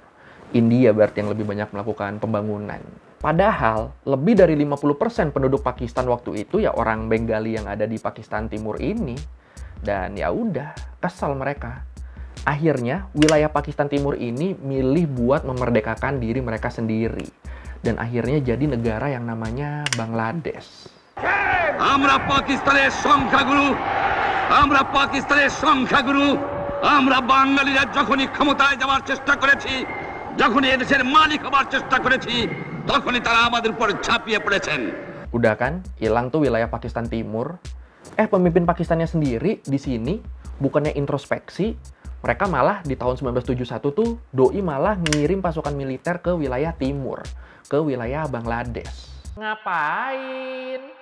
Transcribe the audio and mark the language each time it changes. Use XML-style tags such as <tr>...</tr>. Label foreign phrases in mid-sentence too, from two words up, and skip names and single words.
<id>India berarti yang lebih banyak melakukan pembangunan. Padahal, lebih dari 50% penduduk Pakistan waktu itu ya orang Bengali yang ada di Pakistan Timur ini. Dan ya udah, kesal mereka. Akhirnya, wilayah Pakistan Timur ini milih buat memerdekakan diri mereka sendiri. Dan akhirnya jadi negara yang namanya Bangladesh.</id> <bn>আমরা পাকিস্তানের সংখ্যাগুরু আমরা পাকিস্তানের সংখ্যাগুরু আমরা বাঙালিরা যখনই ক্ষমতায় যাওয়ার চেষ্টা করেছি যখনই এদেশের মালিক হবার চেষ্টা করেছি তখনই তারা আমাদের উপর ঝাঁপিয়ে পড়েছেন.</bn> <id>Udah kan, hilang tuh wilayah Pakistan Timur. Pemimpin Pakistannya sendiri di sini bukannya introspeksi, mereka malah di tahun 1971 tuh doi malah ngirim pasukan militer ke wilayah timur, ke wilayah Bangladesh. Ngapain?</id>